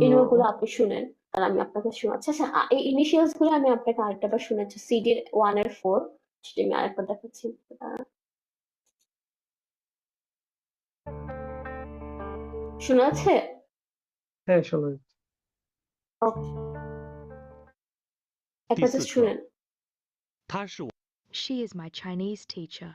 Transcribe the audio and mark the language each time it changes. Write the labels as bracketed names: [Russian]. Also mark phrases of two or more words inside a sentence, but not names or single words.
[Bangla] ইউএনমো গুলো আপনি শুনেন আর আমি আপনাকে শোনাচ্ছি আচ্ছা এই ইনিশিয়ালস গুলো আমি আপনাকে আরেকটা বার শুনেছি সিডি 1 এর 4 সেটা আমি আরেকবার দেখাচ্ছি শোনা যাচ্ছে হ্যাঁ শোনা যাচ্ছে ওকে [Chinese] 第 [Bangla] একবার [Chinese] 四 [Bangla] জাস্ট [Chinese] 课， [Bangla] শুনেন [Chinese] 他是我 [English] She is my Chinese teacher.